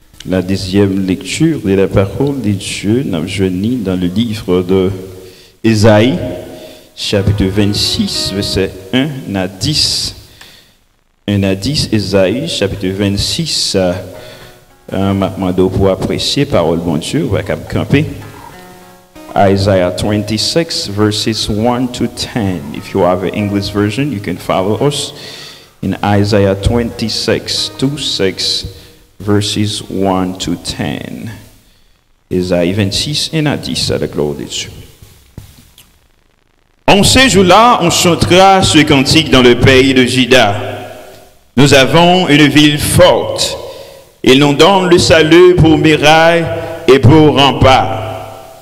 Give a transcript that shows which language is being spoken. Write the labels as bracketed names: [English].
[French] La deuxième lecture de la parole de Dieu, nous avons dans le livre de Ésaïe, chapitre 26, verset 1 à 10. 1 à 10, Ésaïe, chapitre 26. Maintenant, pour apprécier la parole de Dieu, on va camper. [English] Isaiah 26, verses 1 to 10. If you have an English version, you can follow us in Isaiah 26, 6, verses 1 to 10. [French] Isaïe 26, 1 à 10, à la gloire de Dieu. En ces jours-là, on chantera ce cantique dans le pays de Juda. Nous avons une ville forte. Il nous donne le salut pour muraille et pour rempart.